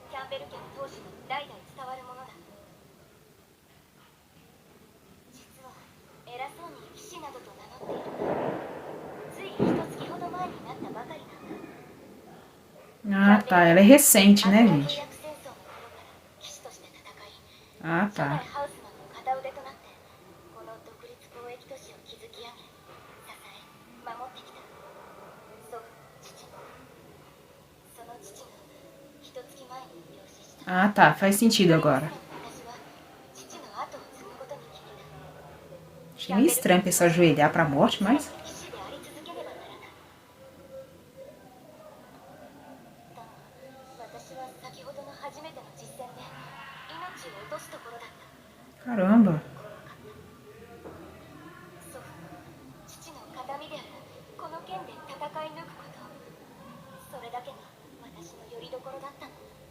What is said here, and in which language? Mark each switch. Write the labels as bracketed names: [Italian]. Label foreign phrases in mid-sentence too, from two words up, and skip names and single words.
[Japanese] ベル家の当主の代々伝わるものだ。実は偉そうに騎士などと名乗っているが、つい一月ほど前になったばかりなんだ。 [Portuguese] Ah, tá. Ela é recente, né, gente? [Japanese] 戦争の頃から騎士として戦い、 [Portuguese] Ah, [Japanese] 初代 [Portuguese] tá. [Japanese] ハウスマンの片腕となってこの独立交易都市を築き上げ、支え守ってきた。祖父、父、その父が一月前に病死した。 [Portuguese] Ah, tá. Faz sentido agora. [Japanese] 私は父の後を継ぐことに決めた。 [Portuguese] Achei meio estranho a pessoa ajoelhar pra morte, mas... [Japanese] 騎士であり続けねばならない。だが私は先ほどの初めての実戦で命を落とすところだった。 [Portuguese] Caramba. [Japanese] 祖父、父の形見であるこの剣で戦い抜くこと、それだけが私の拠り所だったの。